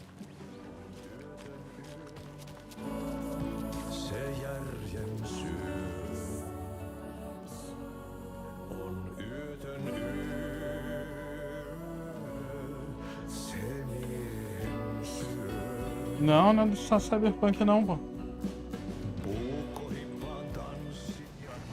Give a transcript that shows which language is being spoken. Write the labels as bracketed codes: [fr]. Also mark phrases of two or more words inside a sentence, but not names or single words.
[fi] Se järjen syö on yötön yö. Se miehen syö. [pt] Não, não é do Cyberpunk não, pô. [fi] Puukkohippaan tanssit ja